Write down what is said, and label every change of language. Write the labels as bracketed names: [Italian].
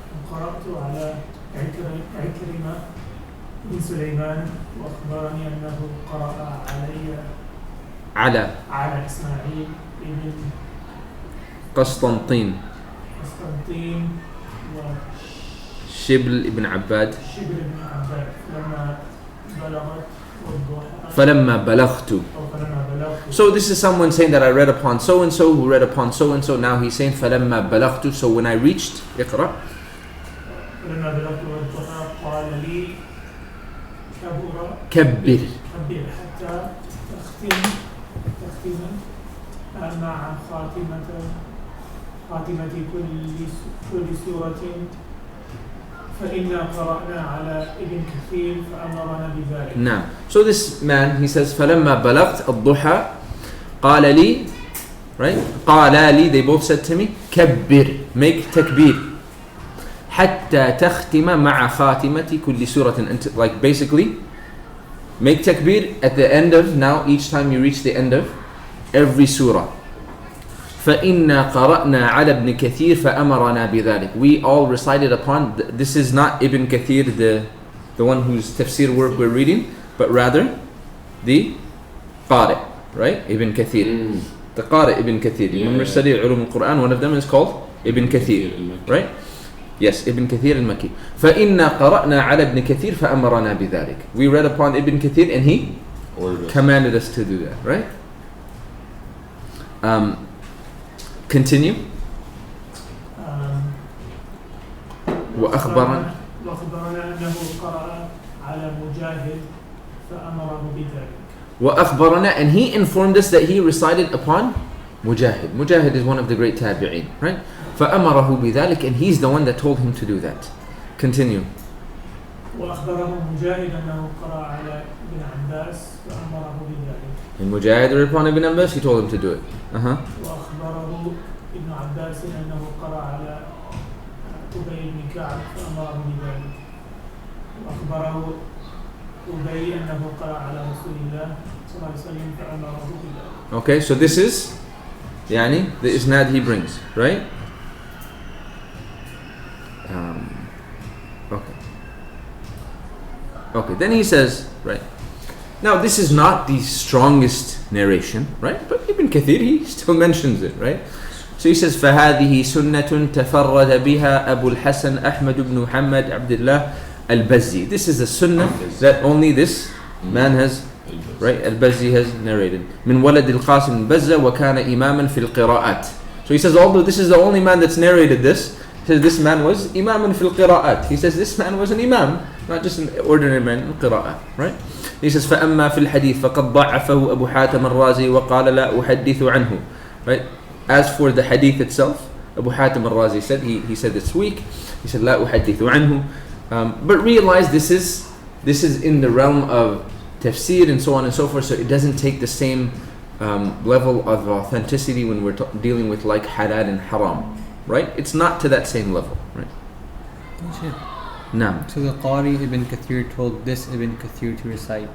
[Arabic] قرأت على عكرمة بن سليمان وأخبرني أنه قرأ على إسماعيل بن قسطنطين شبل بن عباد فلما بلغت. [English] So this is someone saying that I read upon so and so who read upon so and so. Now he's saying [Arabic] فلما بلغت. [English] So when I reached, [Arabic] اقرأ. فلما بلغت والضحى قال لي كبر حتى تختم مع خاتمة كل سورة فإنا قرأنا على ابن كثير فأمرنا بذلك. نعم. [English] So this man, he says, [Arabic] فلما بلغت الضحى قال لي, [English] right? [Arabic] قال لي, [English] they both said to me, [Arabic] كبر, [English] make takbir. [Arabic] حتى تختم مع خاتمة كل سورة. [English] Like basically, make takbir at the end of, now each time you reach the end of every surah. [Arabic] فإنا قرأنا على ابن كثير فأمرنا بذلك. [English] We all recited upon, this is not Ibn Kathir, the one whose tafsir work we're reading, but rather the Qari, right? Ibn Kathir. The Qari Ibn Kathir. You remember study Ulum al-Quran, one of them is called Ibn Kathir, right? Yes, Ibn Kathir al-Makki. [Arabic] فإنا قرأنا على ابن كثير فأمرنا بذلك. [English] We read upon Ibn Kathir and he commanded us to do that, right? Continue. [Arabic] وأخبرنا أنه قرأ على مجاهد فأمره بذلك. وأخبرنا, [English] and he informed us that he recited upon Mujahid. Mujahid is one of the great tabi'een, right? [Arabic] فأمره بذلك, [English] and he's the one that told him to do that. Continue. [Arabic] وأخبره مجاهد أنه قرأ على ابن عباس فأمره بذلك. [English] And Mujahid read upon Ibn Abbas, he told him to do it. [Arabic] وأخبره ابن عباس أنه قرأ على أبي بن كعب فأمره بذلك. وأخبره أبي أنه قرأ على رسول الله صلى الله عليه وسلم فأمره بذلك. [English] Okay, so this is [Arabic] يعني [English] the isnad he brings, right? Okay, then he says, right? Now this is not the strongest narration, right? But Ibn Kathir, he still mentions it, right? So he says, [Arabic] فَهَذِهِ سُنَّةٌ تَفَرَّدَ بِهَا أَبُو الْحَسَنِ أحمد بن محمد عبد الله البزي. [English] This is a sunnah that only this man has, right? Al-Bazzi has narrated. [Arabic] من ولد القاسم البزة وكان إماما في القراءات. [English] So he says, although this is the only man that's narrated this, he says this man was [Arabic] إماما في القراءات. [English] He says this man was an imam, not just an ordinary man in qira'ah, right? He says [Arabic] فأما في الحديث فقد ضعفه أبو حاتم الرازي وقال لا أحدث عنه, [English] right? As for the hadith itself, Abu Hatim al-Razi said, he said it's weak. He said [Arabic] لا أحدث عنه. [English] But realize this is in the realm of tafsir and so on and so forth, so it doesn't take the same level of authenticity when we're dealing with like halal and haram, right? It's not to that same level, right? No. So the Qari Ibn Kathir told this Ibn Kathir to recite.